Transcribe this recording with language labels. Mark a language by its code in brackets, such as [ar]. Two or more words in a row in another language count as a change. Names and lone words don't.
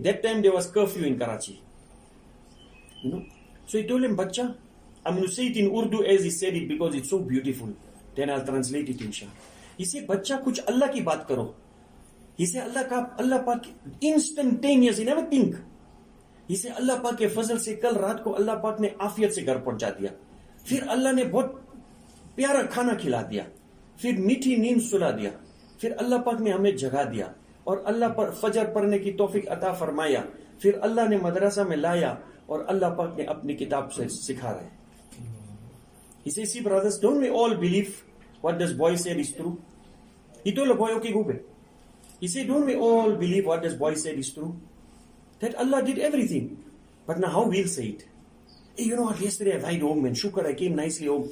[en] That time there was curfew in Karachi. So he told him, Bacha, I'm going to say it in Urdu as he said it because it's so beautiful. Then I'll translate it inshallah. He said, Bacha, [ur] کچھ اللہ کی بات کرو. [en] He said, Allah Pak, instantaneous, he never think. He said, [ur] اللہ پاک کے فضل سے کل رات کو اللہ پاک نے عافیت سے گھر پہنچا دیا. پھر اللہ نے بہت پیارا کھانا کھلا دیا. پھر میٹھی نیند سلا دیا۔ پھر اللہ پاک نے ہمیں جگا دیا. اور اللہ پر فجر پڑھنے کی توفیق عطا فرمایا۔ پھر اللہ نے مدرسہ میں لایا اور اللہ پاک نے اپنی کتاب سے سکھا رہے. [en] He says, see brothers, don't we all believe what this boy said is true? He told the boy, okay, go back. He said, don't we all believe what this boy said is true? That Allah did everything. But now how we'll say it? Hey, you know what, yesterday I went home, man. Shukr, I came nicely home.